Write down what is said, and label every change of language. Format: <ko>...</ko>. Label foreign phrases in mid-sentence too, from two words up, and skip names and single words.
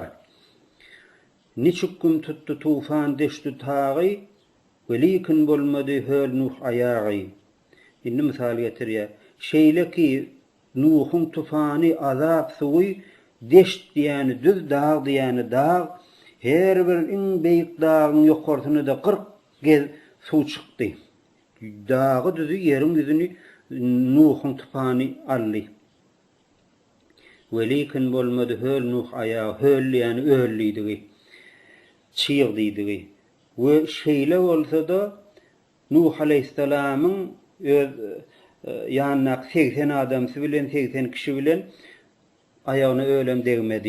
<tk>Niçük gün tuttu tufan deşdi tagy, welikin bolmady höl Nuh ayagy. Indi misal getirýär. Şeýle ki Nuh'un tufany azap suwy deşt diýeni düz dağ diýeni dağ, her bir iň beýik dağyň ýokarsyna da 40 gez suw çykdy. Dağı düzü yerin yüzünü Nuh'un tufany aldy. Welikin bolmady höl Nuh ayagy, höl diýeni öldüýdi. Çyýrdydy. We şeýle bolsa-da Nuh aleyhissalamyň öz ýanyna 80 adamsy bilen 80 kişi bilen ayagyna ölem degmedi.</tk>